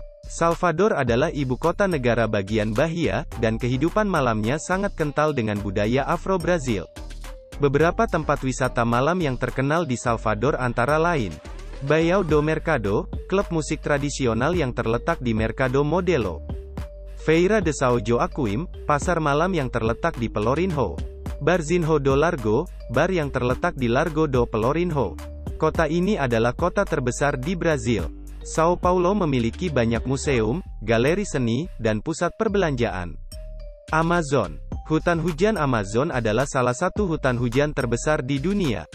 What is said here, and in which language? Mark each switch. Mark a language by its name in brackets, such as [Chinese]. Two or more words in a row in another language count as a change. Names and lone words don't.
[Indonesian] Salvador adalah ibu kota negara bagian Bahia, dan kehidupan malamnya sangat kental dengan budaya Afro-Brazil. Beberapa tempat wisata malam yang terkenal di Salvador antara lain Baía do Mercado, klub musik tradisional yang terletak di Mercado Modelo. Feira de São Joaquim, pasar malam yang terletak di Pelourinho. Barzinho do Largo, bar yang terletak di Largo do Pelourinho. Kota ini adalah kota terbesar di Brazil. São Paulo memiliki banyak museum, galeri seni, dan pusat perbelanjaan. Amazon. Hutan hujan Amazon adalah salah satu hutan hujan terbesar di dunia.